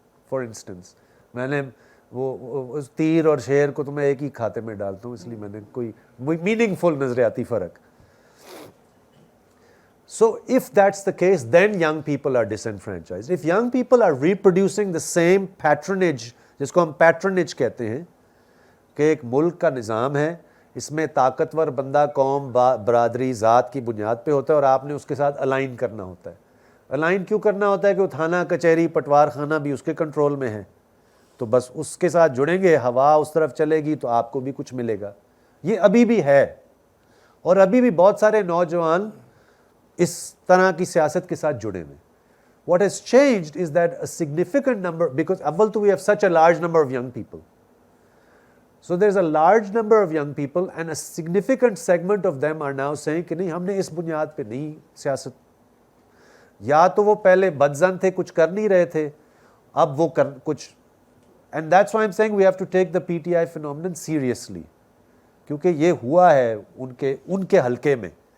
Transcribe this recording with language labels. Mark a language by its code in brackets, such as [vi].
[ur] For instance میں نے وہ تیر اور شیر کو تو میں ایک ہی کھاتے میں ڈالتا ہوں, اس لیے میں نے کوئی میننگ فل نظریاتی فرق. [en] So if that's the case, then young people are disenfranchised. If young people are reproducing the same patronage, [ur] جس کو ہم patronage کہتے ہیں, کہ ایک ملک کا نظام ہے, اس میں طاقتور بندہ قوم برادری ذات کی بنیاد پہ ہوتا ہے اور آپ نے اس کے ساتھ الائن کرنا ہوتا ہے. الائن کیوں کرنا ہوتا ہے کہ وہ تھانہ کچہری پٹوار خانہ بھی اس کے کنٹرول میں ہے, تو بس اس کے ساتھ جڑیں گے, ہوا اس طرف چلے گی تو آپ کو بھی کچھ ملے گا. یہ ابھی بھی ہے, اور ابھی بھی بہت سارے نوجوان اس طرح کی سیاست کے ساتھ جڑے ہوئے. [en] What has changed is that a significant number, because [ur] اول تو [en] we have such a large number of young people. So there's a large number of young people and a significant segment of them are now saying [ur] کہ نہیں ہم نے اس بنیاد پہ نہیں سیاست, یا تو وہ پہلے بدظن تھے کچھ کر نہیں رہے تھے, اب وہ کچھ, [en] and that's why I'm saying we have to take the PTI phenomenon seriously, [ur] کیونکہ یہ ہوا ہے ان کے حلقے میں.